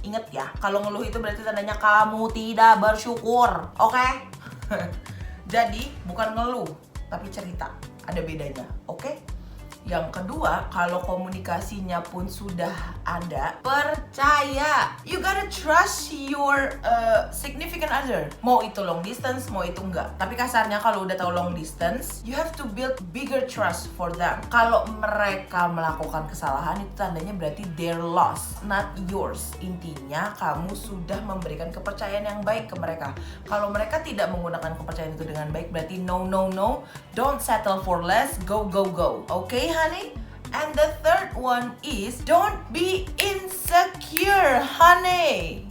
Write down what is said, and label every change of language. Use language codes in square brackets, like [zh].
[id] Ingat ya, kalau ngeluh itu berarti tandanya kamu tidak bersyukur, oke? Jadi bukan ngeluh, tapi cerita. Ada bedanya, oke? Yang kedua, kalau komunikasinya pun sudah ada, percaya. [en] You gotta trust your significant other. [id] Mau itu long distance, mau itu enggak. Tapi kasarnya kalau udah tahu long distance, [en] you have to build bigger trust for them. [id] Kalau mereka melakukan kesalahan, itu tandanya berarti [en] their loss, not yours. [id] Intinya kamu sudah memberikan kepercayaan yang baik ke mereka. Kalau mereka tidak menggunakan kepercayaan itu dengan baik, berarti no. [en] Don't settle for less, go. Okay, honey? And the third one is don't be insecure, honey.